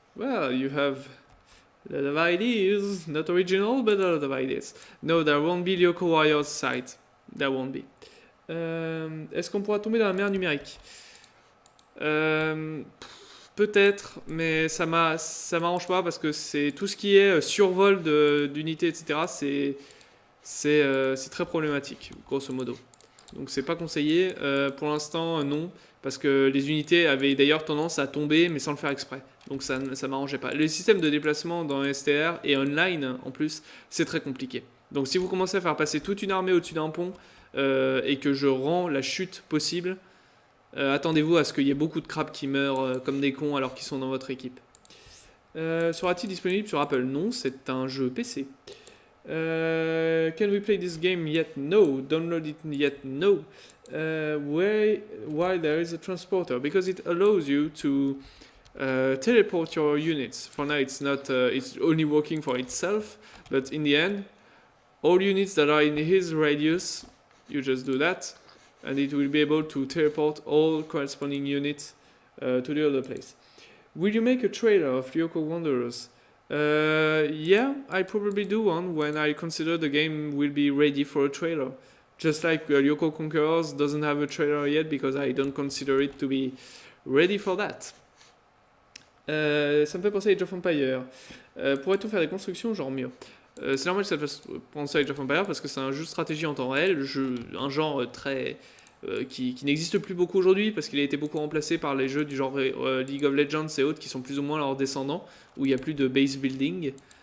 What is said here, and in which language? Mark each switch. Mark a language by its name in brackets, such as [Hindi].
[English] Well, you have a lot of ideas. Not original, but a lot of ideas. No, there won't be Lyoko Warriors side. There won't be. [French] Est-ce qu'on pourra tomber dans la mer numérique? Peut-être, mais ça m'arrange pas parce que c'est tout ce qui est survol d'unités, etc. C'est très problématique, grosso modo. Donc c'est pas conseillé. Pour l'instant, non, parce que les unités avaient d'ailleurs tendance à tomber, mais sans le faire exprès. Donc ça m'arrangeait pas. Le système de déplacement dans STR et online, en plus, c'est très compliqué. Donc si vous commencez à faire passer toute une armée au-dessus d'un pont et que je rends la chute possible, attendez-vous à ce qu'il y ait beaucoup de crabes qui meurent comme des cons alors qu'ils sont dans votre équipe. Sera-t-il disponible sur Apple? Non, c'est un jeu PC. [English] Can we play this game yet? No. Download it yet? No. Why there is a transporter? Because it allows you to teleport your units. For now it's not, it's only working for itself, but in the end, all units that are in his radius, you just do that, and it will be able to teleport all corresponding units to the other place. Will you make a trailer of Lyoko Wanderers? Yeah, I probably do one when I consider the game will be ready for a trailer. Just like Lyoko Conquerors doesn't have a trailer yet because I don't consider it to be ready for that. [French] Ça me fait penser à Age of Empires. Pourrait-on faire des constructions genre mieux? C'est normal que ça te fasse penser à Age of Empires parce que c'est un jeu de stratégie en temps réel, un genre très qui n'existe plus beaucoup aujourd'hui parce qu'il a été beaucoup remplacé par les jeux du genre League of Legends et autres qui sont plus ou moins leurs descendants, où il n'y a plus de base building.